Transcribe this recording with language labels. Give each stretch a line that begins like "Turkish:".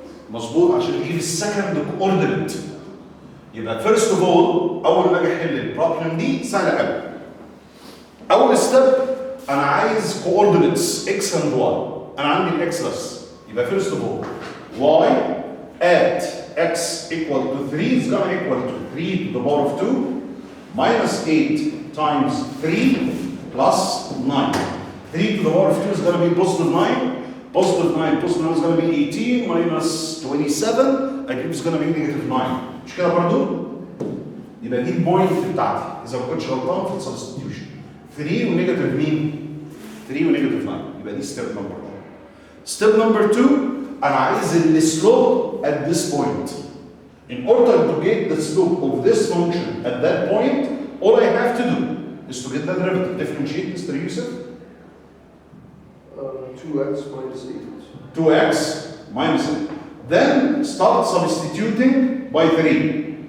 Arabic: مظبوط عشان نجيب السكند كوردينيت. يبقى
English: first of اول
Arabic: اول ما اجي احل البروبلم دي سهله قوي.
English: اول ستيب
Arabic: انا عايز
English: Coordinates x and y.
Arabic: انا عندي الاكس بس. يبقى
English: First of اول y at x equal to 3 is going to equal to 3 to the power of 2 minus 8 times 3 plus 9. 3 to the power of 2 is going to be positive 9. Positive 9 is going to be 18 minus 27. I think it's going to be negative 9.
Arabic: مش كده برضو؟ يبقى دي البوينت بتاعتي إذا ما كنتش غلطان في السبستيوشن. 3 ونيجاتيف مين؟ 3 ونيجاتيف 9. يبقى دي ستيب نمبر 1.
English: step number 2
Arabic: أنا عايز
English: السلوب at this point. In order to get the slope of this function at that point, all I have to do is to get the derivative. Differentiate, Mr. Yusuf. 2x minus 8. 2x minus 8. Then start substituting by 3.